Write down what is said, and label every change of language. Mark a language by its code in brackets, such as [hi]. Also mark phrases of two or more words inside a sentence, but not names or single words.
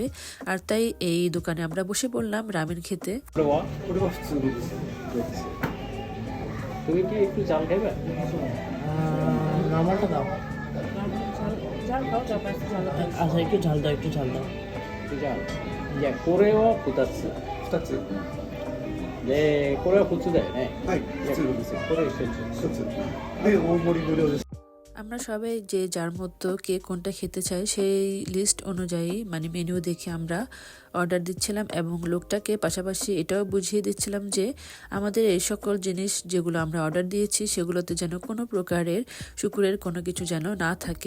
[bn] আর তাই এই দোকানে আমরা বসে পড়লাম রামেন খেতে। তুমি কি একটু জাল খাইবে? নর্মালটা দাও। আচ্ছা একটু ঝাল দাও, একটু ঝাল দাও। জাল। ইয়া কোরেও ফুটাচ্ছে। [ja] 2 つ。で、これは普通だよね。はい、いや普通です。これ一緒 1つ。で、大盛り無料です。 [bn] আমরা সবাই যে যার মতো কে কোনটা খেতে চাই সেই লিস্ট অনুযায়ী মানে মেনু দেখে আমরা অর্ডার দিচ্ছিলাম, এবং লোকটাকে পাশাপাশি এটাও বুঝিয়ে দিচ্ছিলাম যে আমাদের এই সকল জিনিস যেগুলো আমরা অর্ডার দিয়েছি সেগুলোতে যেন কোনো প্রকারের শুকুরের কোনো কিছু যেন না থাকে।